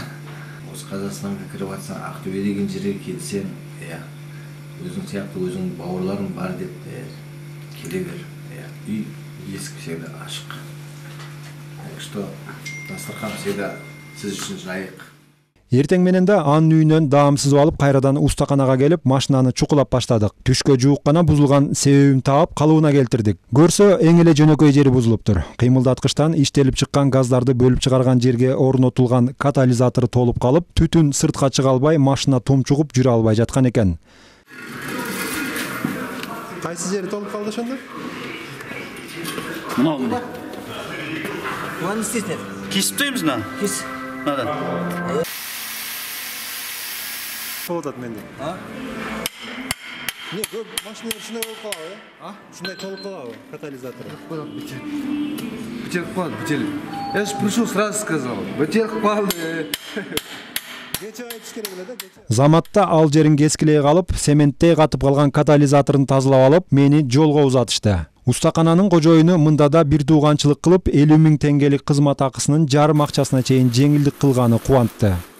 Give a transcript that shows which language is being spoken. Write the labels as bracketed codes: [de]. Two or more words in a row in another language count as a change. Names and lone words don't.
[kk] Осы Қазақстанға кіріп жатсаң, Ақтөбе деген жерге келсең, иә. Өзің сияқты өзің бауырларың бар деп келе бер. Үй есік всегда ашық. [ru] Так что [kk] дастархан всегда сіз үшін жайық. [ky] Эртең менен да анын үйүнөн даамсызып алып, кайрадан устаканага келип, машинаны чукулап баштадык. Түшкө жуук гана бузулган себебин таап, калыбына келтирдик. Көрсө, эң эле жөнөкөй жери бузулуптур. Кыймылдаткычтан иштелип чыккан газдарды бөлүп чыгарган жерге орнотулган катализатору толуп калып, түтүн сыртка чыга албай, машина тумчугуп жүрө албай жаткан экен. Кайсы жери толуп калды ошондо? Мына. [kk] Маны істейсіңдер? Кесіп тойымыз мына. Кес. Мынадан. [ky] Болуп атат менде. Не, көп машина ушундай болуп калабы, э? Ушундай толуп калабы катализатору? Бутелка калды, бутелка. [ru] Я же пришел, сразу сказал. [ky] Бутелка калды. Заматта ал жерин кескилей калып, цементтей катып калган катализаторун тазалап алып, мени жолго узатышты. Устакананын кожоюну мында да бир тууганчылык кылып, 50 000 теңгелик кызмат акысынын жарым акчасына чейин жеңилдик кылганы кубантты.